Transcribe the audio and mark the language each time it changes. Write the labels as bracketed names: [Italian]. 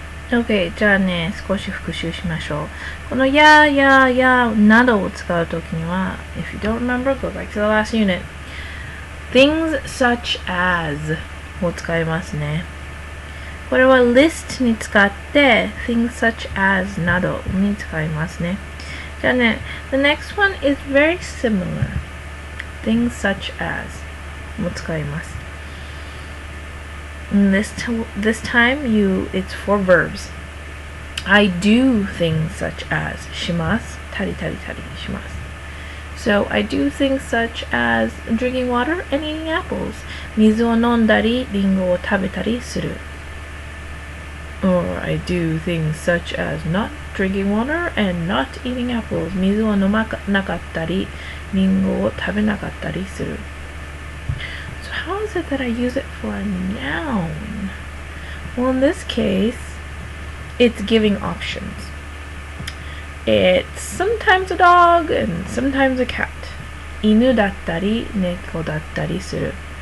[Japanese] OK、じゃあね、少し復習しましょう。このやなどを使うときには、 [English] if you don't remember, go back to the last unit. Things such as を使いますね。 [Japanese] これは list に使って things such as などに使いますね。 [English] じゃあね、the next one is very similar. Things such as も使います。 This time it's for verbs. I do things such as します。 [Japanese] たりします。 [English] So I do things such as drinking water and eating apples. [Japanese] 水を飲んだり、リンゴを食べたりする。 [English] Or I do things such as not drinking water and not eating apples. [Japanese] 水を飲まなかったり、リンゴを食べなかったりする。 [English] So how is it that I use it for a noun? Well, in this case, it's giving options. It's sometimes a dog and sometimes a cat. [Japanese] 犬だったり、猫だったりする。